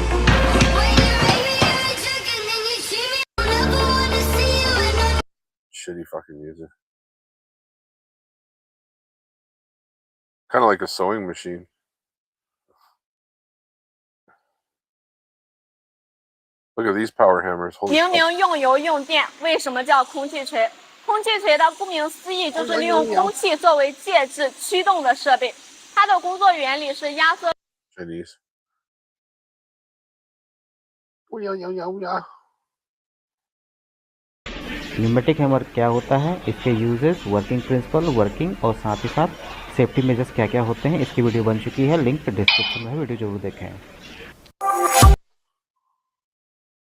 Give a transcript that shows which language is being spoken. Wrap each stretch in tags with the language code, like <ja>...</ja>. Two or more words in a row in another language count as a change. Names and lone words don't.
<en>Shitty fucking music. Kind of like a sewing machine. Look at these power hammers. Holy</en> <zh>明明用油用电，为什么叫空气锤？空气锤的顾名思义就是利用空气作为介质驱动的设备，它的工作原理是压缩。</zh> <en>Chinese. pneumatic hammer</en> <hi>क्या होता है, इसके</hi> <en>uses, working principle, working</en> <hi>और साथ ही साथ</hi> <en>safety measures</en> <hi>क्या क्या होते हैं, इसकी वीडियो बन चुकी है।</hi> <en>link description</en> <hi>में है, वीडियो जरूर देखें।</hi>